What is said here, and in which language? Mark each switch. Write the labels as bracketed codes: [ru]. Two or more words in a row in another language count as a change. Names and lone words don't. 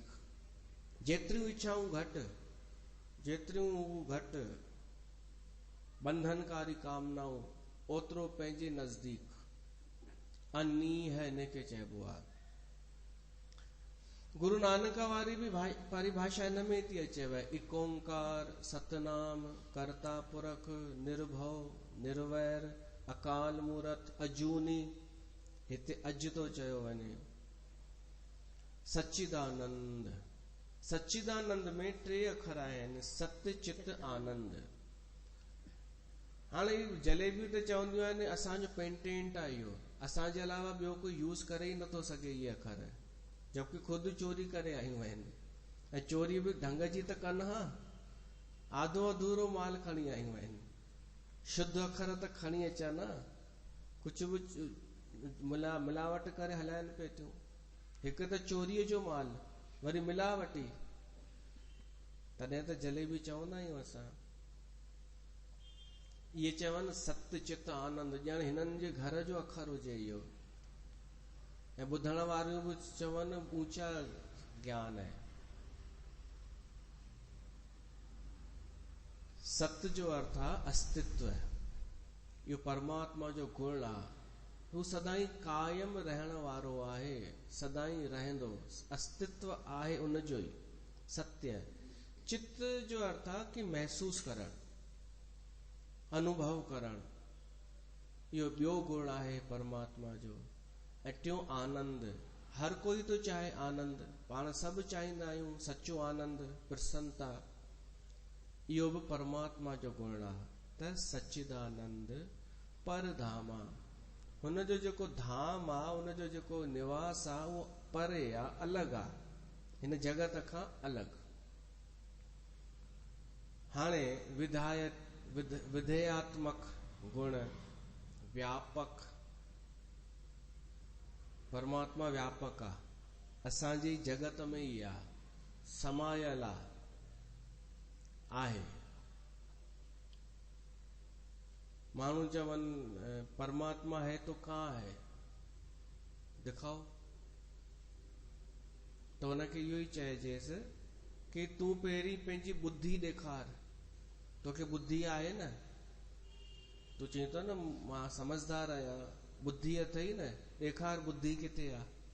[sd] जेतिरियूं इच्छाऊं घटि, जेतिरियूं घटि बंधनकारी कामनाऊं ओतिरो पंहिंजे नज़दीक। अनीह हिनखे चइबो आहे। गुरु नानक वारी बि परिभाषा हिन में थी अचेव, [pa] इक ओंकार सतनाम कर्ता पुरख निर्भव निर्वैर अकाल मूरत अजूनी। [sd] हिते अज तो चयो वञे। सच्चिदानंद, सच्चिदानंद में 3 अखर आहिनि, सत्य चित आनंद। हाणे जलेबियूं त चवंदियूं आहिनि असांजो पेटेंट आहे इहो, असांजे अलावा ॿियो कोई यूज़ करे ई नथो सघे इहे अखर, जबकि ख़ुदि चोरी करे आयूं आहिनि। ऐं चोरी बि ढंग जी त कनि हा, आधो अधूरो माल खणी आयूं आहिनि। शुद्ध अखर त खणी अचनि हा, कुझु बि मिलावट करे हलाइनि पिए थियूं। हिकु त चोरीअ जो माल, वरी मिलावटी। तॾहिं त जलेबी चवंदा आहियूं असां। इहे चवनि सत्य चित आनंद, ॼण हिननि जे घर जो अखर हुजे इहो। ऐं ॿुधण वारियूं बि चवनि ऊंचा ज्ञान आहे। सत्य जो अर्थ आहे अस्तित्व। इहो परमात्मा जो गुण आहे। हू सदाई कायम रहण वारो आहे, सदाई रहंदो, अस्तित्व आहे उनजो ई सत्य। चित्त जो अर्थ आहे कि महसूस करण, अनुभव करण। इहो ॿियो गुण आहे परमात्मा जो। ऐं टियों आनंद। हर कोई तो चाहे आनंद, पाण सभु चाहींदा आहियूं सचो आनंद, प्रसन्नता। इहो बि परमात्मा जो गुण आहे। त सच्चिदानंद परधामा, हुनजो जेको धाम आहे, हुनजो जेको निवास आहे, उहो परे आहे, अलॻि आहे, हिन जगत खां अलॻि। हाणे विधेयात्मक गुण, व्यापक। परमात्मा व्यापक आहे, असांजी जगत में ई आहे, समायल आहे। माण्हू चवनि [hi] परमात्मा है तो कहाँ है, दिखाओ। [sd] त हुनखे इहो ई चइजेसि कि तूं पहिरीं पंहिंजी बुद्धि ॾेखार। तोखे बुद्धि आहे न, तूं चई थो न मां समझदार आहियां, बुद्धि अथई न, ॾेखार बुद्धि किथे आहे।